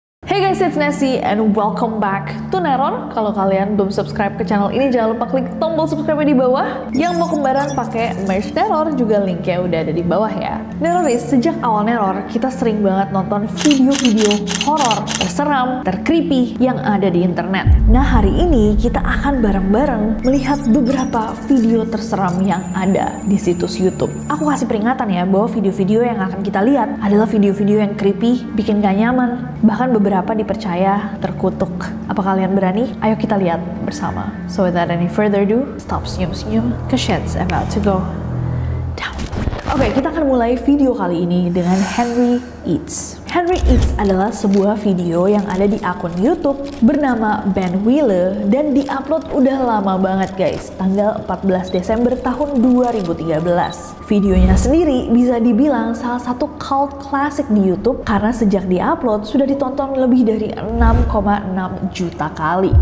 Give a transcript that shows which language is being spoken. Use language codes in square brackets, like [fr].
[en] Hey guys, it's Nessie and welcome back to Neror. [id] Kalau kalian belum subscribe ke channel ini, jangan lupa klik tombol subscribe di bawah. Yang mau kembaran pakai merch Neror juga linknya udah ada di bawah ya. Neroris, sejak awal Neror, kita sering banget nonton video-video horor, terseram, tercreepy yang ada di internet. Nah, hari ini kita akan bareng-bareng melihat beberapa video terseram yang ada di situs YouTube. Aku kasih peringatan ya, bahwa video-video yang akan kita lihat adalah video-video yang creepy, bikin gak nyaman, bahkan beberapa dipercaya terkutuk. Apa kalian berani? Ayo kita lihat bersama. [en] So without any further ado, stop [id] senyum-senyum, [en] cause shit's about to go down. [id] Oke, kita akan mulai video kali ini dengan Henry Eats. Henry Eats adalah sebuah video yang ada di akun YouTube bernama Ben Wheeler dan diupload udah lama banget guys, tanggal 14 Desember tahun 2013. Videonya sendiri bisa dibilang salah satu cult classic di YouTube karena sejak diupload sudah ditonton lebih dari 6,6 juta kali.